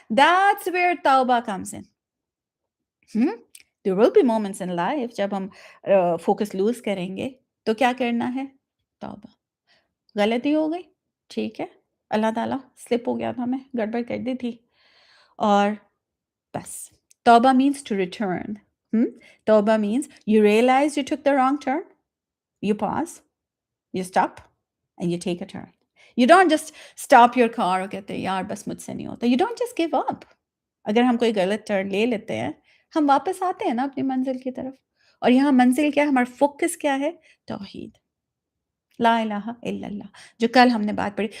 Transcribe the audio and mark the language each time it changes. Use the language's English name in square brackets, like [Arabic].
[English] That's where tawbah comes in. There will be moments in life [Hindi] जब हम focus lose करेंगे तो क्या करना है? तौबा। गलती हो गई, ठीक है, अल्लाह ताला स्लिप हो गया था, मैं गड़बड़ कर दी थी और बस। [English] तौबा means to return. तौबा means you realize you took the wrong turn, you pause, you stop and you take a turn. You don't just stop your car [Hindi] और कहते हैं यार बस मुझसे नहीं होता। [English] You don't just give up. [Hindi] अगर हम कोई गलत टर्न ले लेते हैं, हम वापस आते हैं ना अपनी मंज़िल की तरफ और यहाँ मंज़िल क्या है, हमारा फ़ोकस क्या है? तौहीद, ला इलाहा इल्लल्लाह, जो कल हमने बात पढ़ी।